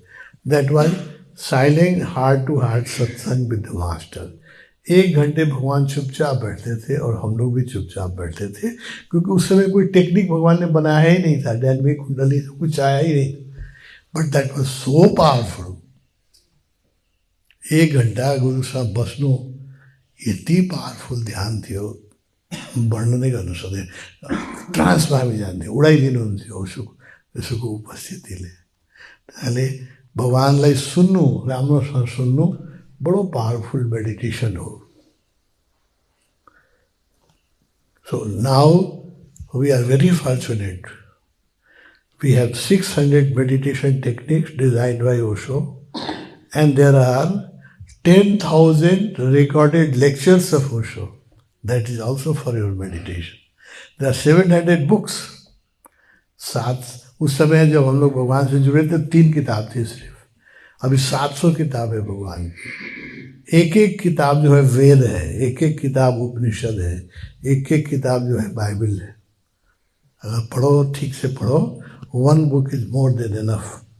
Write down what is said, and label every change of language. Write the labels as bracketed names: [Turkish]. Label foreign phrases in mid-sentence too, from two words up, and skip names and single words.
[English] That was silent heart to heart सत्संग with the master. [Hindi] 1 घंटे भगवान चुपचाप बैठते थे और हम लोग भी चुपचाप बैठते थे, क्योंकि उस समय कोई टेक्निक भगवान ने बनाया ही नहीं था. डैनवी कुंडली कुछ आया ही नहीं. [English] but that was so powerful. [Nepali] 1 घंटा गुरु साहब बसनु यति पावरफुल ध्यान थियो, वर्णनै गर्न सक्दैन. ट्रान्समा हामी जान्थ्यौँ, उडाइदिनुहुन्थ्यो उसको उपस्थितिले. त्यसले भगवानलाई सुन्नु, राम्रोसँग सुन्नु बडो [English] powerful meditation [Nepali] हो. [English] So now we are very fortunate. We have 600 meditation techniques designed by Osho, and there are 10,000 recorded lectures of Osho. That is also for your meditation. There are 700 books. [Hindi] 7 उस समय जब हम लोग भगवान से जुड़े थे 3 किताब थी सिर्फ. अभी 700 किताब है भगवान की. एक किताब जो है वेद है, एक किताब उपनिषद है, एक किताब जो है बाइबल है. अगर पढ़ो, ठीक से पढ़ो, [English] 1 book is more than enough.